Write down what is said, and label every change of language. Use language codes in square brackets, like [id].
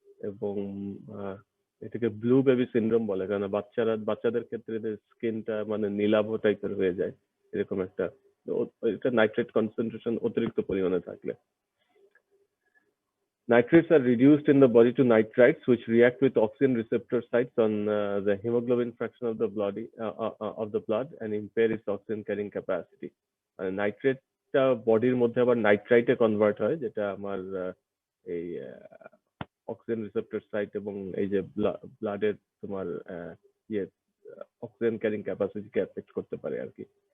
[bn] এবং এটাকে blue baby syndrome বলে, কারণ বাচ্চাদের ক্ষেত্রে স্কিনটা মানে নীলাভ টাইপের হয়ে যায়, এরকম একটা। এটা নাইট্রেট কনসেন্ট্রেশন অতিরিক্ত পরিমাণে থাকলে। [en] Nitrates are reduced in the body to nitrites, which react with oxygen receptor sites on the hemoglobin fraction of the blood and impair its oxygen carrying capacity. [bn] নাইট্রেটটা বডির মধ্যে আবার নাইট্রাইটে কনভার্ট হয়, যেটা আমার এই অক্সিজেন রিসেপ্টর সাইট এবং এই যে ব্লাডের তোমার ইয়ে অক্সিজেন ক্যারিং ক্যাপাসিটিকে এফেক্ট করতে পারে আর কি।